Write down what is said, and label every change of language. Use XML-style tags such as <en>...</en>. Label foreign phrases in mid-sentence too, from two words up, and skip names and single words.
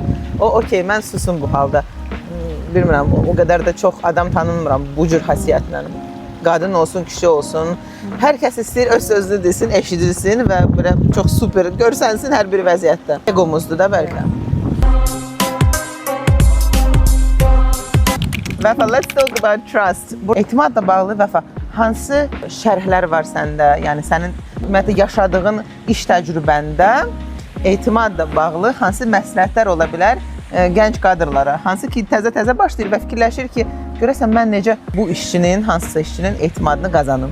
<az>O okey, mən susum bu halda. Bilmirəm, o qədər də çox adam tanımıram bu cür xasiyyətlə. Qadın olsun, kişi olsun, hər kəs istəyir öz sözünü desin, eşidilsin və belə çox super görsənsin hər bir vəziyyətdə. Egomuzdur da bəlkə. Vəfa,</az> <en>let's talk about trust.</en> <az>Bu etimadla bağlı Vəfa, hansı şərhlər var səndə? Yəni sənin ümumiyyətlə yaşadığın iş təcrübəndə etimadla bağlı hansı məsləhətlər ola bilər gənc qadınlara? Hansı ki təzə başlayır və fikirləşir ki, görəsən mən necə bu işçinin, hansısa işçinin etimadını qazanım?</az>